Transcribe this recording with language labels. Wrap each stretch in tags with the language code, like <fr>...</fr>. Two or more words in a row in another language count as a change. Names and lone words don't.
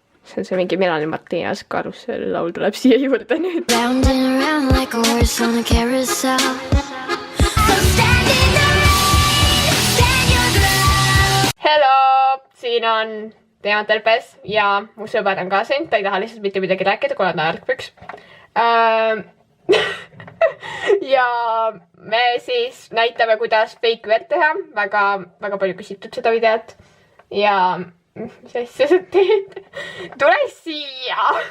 <et>see on see mingi Melanie Martinas Karussell laul tuleb siia juurde nüüd.</et> <en>Round and around like a horse on a carousel.</en> <et>Hello, siin on Teaterpes ja mu sõber on ka siin, ta ei taha lihtsalt mitte midagi rääkida, kuna ta ärkpüks. Ja me siis näitame, kuidas fake verd teha, väga palju küsitud seda videot. Ja mis asja sa teed? Tule siia!</et>